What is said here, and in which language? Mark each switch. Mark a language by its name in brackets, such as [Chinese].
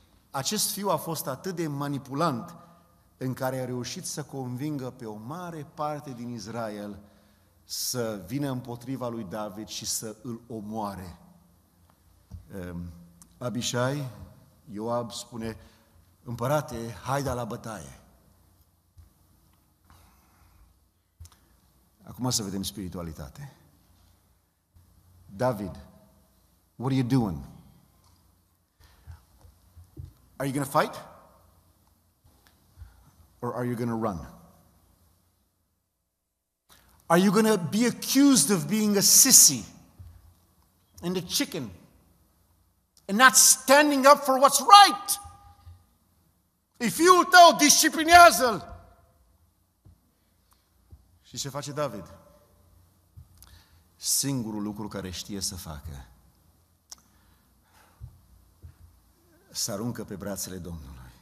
[Romanian] Acest fiu a fost atât de manipulant în care a reușit să convingă pe o mare parte din Israel să vină împotriva lui David și să îl omoare. Abishai, Ioab spune, împărate, haide la bătaie. Acum să vedem spiritualitate. [English] David, what are you doing? Are you going to fight? Or are you going to run? Are you going to be accused of being a sissy and a chicken and not standing up for what's right? [Romanian] E fiul tău, disciplinează-l! Și ce face David? Singurul lucru care știe să facă, să aruncă pe brațele Domnului.